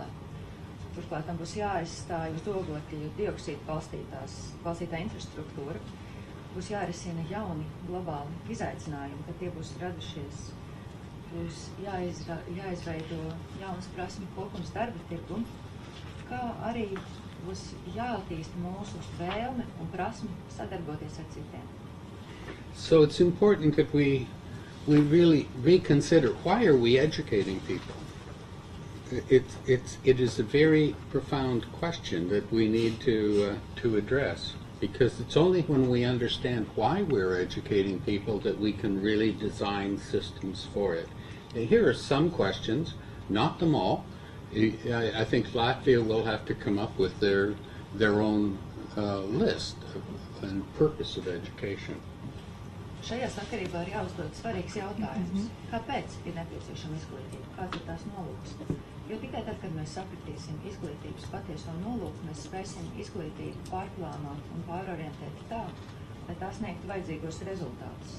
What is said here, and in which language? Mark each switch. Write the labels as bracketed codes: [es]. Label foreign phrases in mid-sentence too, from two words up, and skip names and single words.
[lv] Turklāt tam būs jāaizstāj uz oglekļa dioksīdu balstītā infrastruktūra, būs jārisina jauni globāli izaicinājumi, kad tie būs radušies, būs jāizveido jaunas prasmi kopums darba tirgu, kā arī būs jāattīsta mūsu vēlme un prasmi sadarboties ar citiem. [en] So it's important that we really reconsider, why are we educating people? It is a very profound question that we need to address, because it's only when we understand why we're educating people that we can really design systems for it. And here are some questions, not them all. I think Latvia will have to come up with their own list and purpose of education. [lv] Šajā sakarībā ir jāuzdod svarīgs jautājums. Kāpēc ir nepieciešama izglītība? Kāds ir tās nolūks? Jo tikai tad, kad mēs sapratīsim izglītības patieso nolūku, mēs spēsim izglītību pārplānot un pārorientēt tā, lai tā sniegtu vajadzīgos rezultātus.